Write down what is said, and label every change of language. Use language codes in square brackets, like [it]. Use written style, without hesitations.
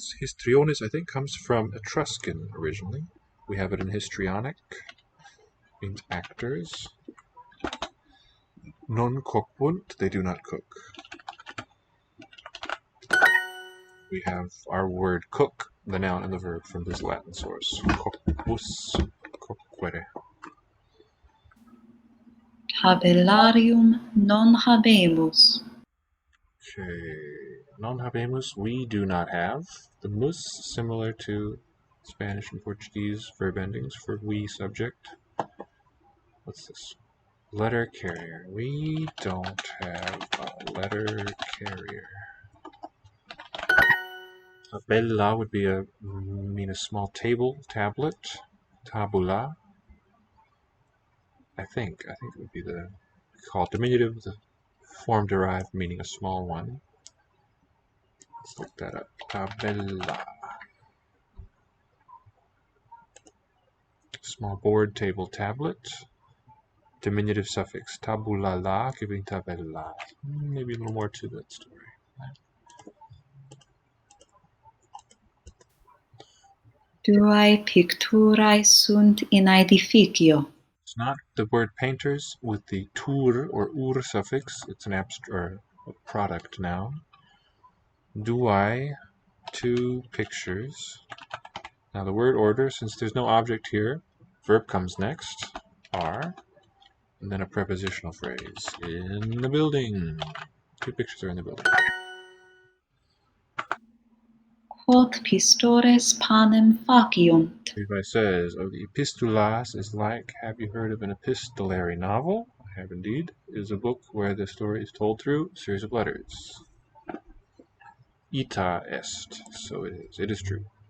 [en] Histriones, I think, comes from Etruscan originally. We have it in histrionic, means actors. [la] Non cocunt, [en] they do not cook. We have our word cook, the noun and the verb, from this Latin source. [la] Coquus, coquere. Tabellarium non habemus. [en] Okay, [la] non habemus, [en] we do not have. The mus, similar to Spanish and Portuguese verb endings for we subject. What's this? Letter carrier. We don't have a letter carrier. Tabella would mean a small table, tablet. Tabula. I think it would be called diminutive, the form derived meaning a small one. Let's look that up. Tabella. Small board, table, tablet. Diminutive suffix tabula la, giving tabella. Maybe a little more to that story. [la] Duae picturae sunt in edificio. [en] It's not the word painters with the tur or ur suffix. It's an abstract or a product noun. Duae, 2 pictures. Now the word order, since there's no object here, verb comes next, are, and then a prepositional phrase. In the building. 2 pictures are in the building. [la] Quod pistores panem faciunt. [en] Levi says, of the epistulas is like, have you heard of an epistolary novel? I have indeed. It is a book where the story is told through a series of letters. [la] Ita est. [en] So it is. It is true.